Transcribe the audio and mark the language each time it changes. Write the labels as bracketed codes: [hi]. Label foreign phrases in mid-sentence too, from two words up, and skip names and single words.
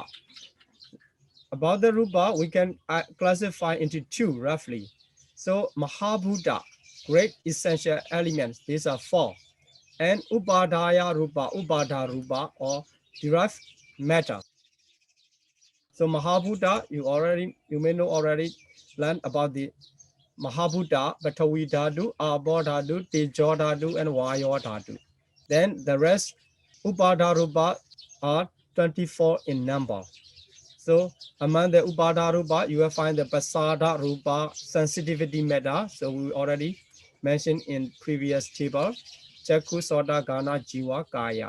[en] About the Rupa, we can classify into 2 roughly. So Mahabhuta, great essential elements, these are 4. [pi] And Upadaya Rupa, Upada Rupa, [en] or derived matter. So Mahabhuta, you may know already learned about the Mahabhuta, [pi] Batavi Dhatu, Abha Dhatu, Tejo Dhatu, and Vayo Dhatu. [en] Then the rest, [pi] Upada Rupa, [en] are 24 in number. So among the [pi] Upada Rupa, [en] you will find the [pi] Pasada Rupa [en] sensitivity matter. So we already mentioned in previous table. [pi] Chakku Soda Gana Jiva Kaya.